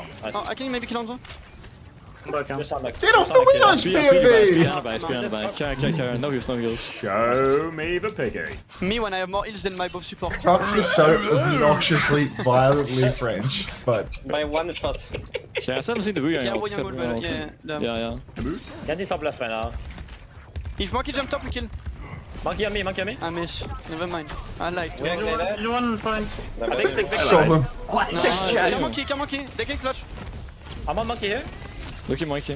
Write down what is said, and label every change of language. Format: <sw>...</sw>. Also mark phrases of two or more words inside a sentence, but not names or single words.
<en>Oh, I can maybe kill Unter. Just under. Get off the windows, Speed POV! on the back. Care. No heals. Show me the piggy. Me when I have more heals than my buff support. Crocs is so obnoxiously, violently French, but By one shot.</en> <da>Ja, jeg har selv set det bygge</da> <en>Yeah,</en> <da>engang.</da> <en>winning goal, but yeah.</en> <da>Ja.</da> <en>Can you top left right now? If Monkey jump top, we kill. Monkey on me. I miss. Never mind. I lied. Is one fine? solemn. Come Monkey. They can clutch. I'm on monkey here. Look at Monkey.</en>